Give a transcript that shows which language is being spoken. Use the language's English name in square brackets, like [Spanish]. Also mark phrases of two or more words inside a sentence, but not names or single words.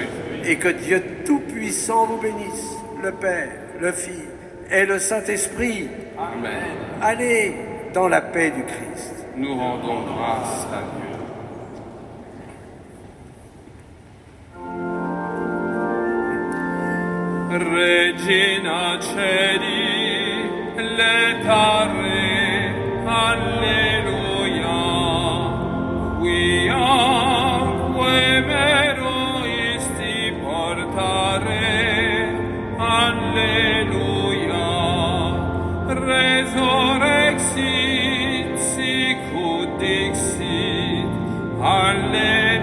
[French] Et que Dieu Tout-Puissant vous bénisse, le Père, le Fils et le Saint-Esprit. Amen. Allez dans la paix du Christ. Nous rendons grâce à Dieu. [Latin] Regina Celi, letare, alleluia, quiamque mero isti portare, alleluia, resurrexit, sicut dixit, alleluia.